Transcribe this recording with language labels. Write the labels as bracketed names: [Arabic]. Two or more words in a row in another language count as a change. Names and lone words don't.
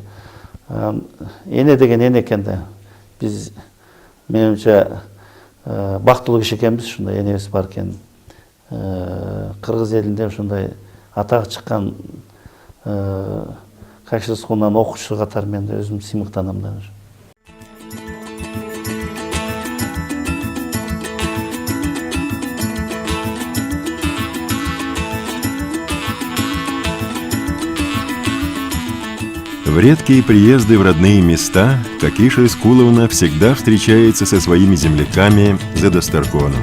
[Kyrgyz] Эне деген эне экен да. Биз менимче бактылуу киши экенбиз, ушундай энебиз бар экен. Кыргыз элинде ушундай атак чыккан Какыш Рыскуловнун окуучусу катары мен да өзүм сыймыктанам да. [Russian] В редкие приезды в родные места Какиш Рыскуловна всегда встречается со своими земляками за Дастархоном.